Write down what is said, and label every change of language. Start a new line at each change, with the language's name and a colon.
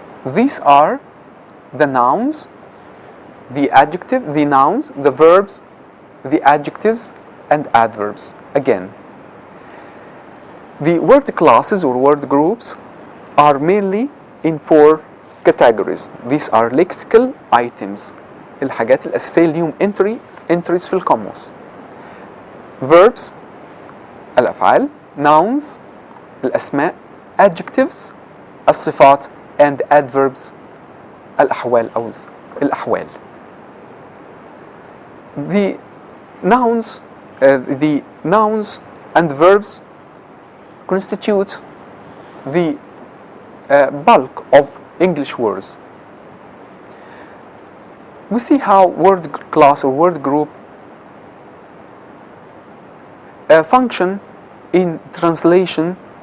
English: These are the nouns, the adjective, the nouns, the verbs, the adjectives, and adverbs. Again, the word classes or word groups are mainly in four categories. These are lexical items.
Arabic: الحاجات الأساسية اللي هم entries في القاموس. Verbs الأفعال, nouns الأسماء, adjectives الصفات,
English: and adverbs
Arabic: الأحوال أو الأحوال.
English: The nouns and verbs constitute the bulk of English words. We see how word class or word group function in translation.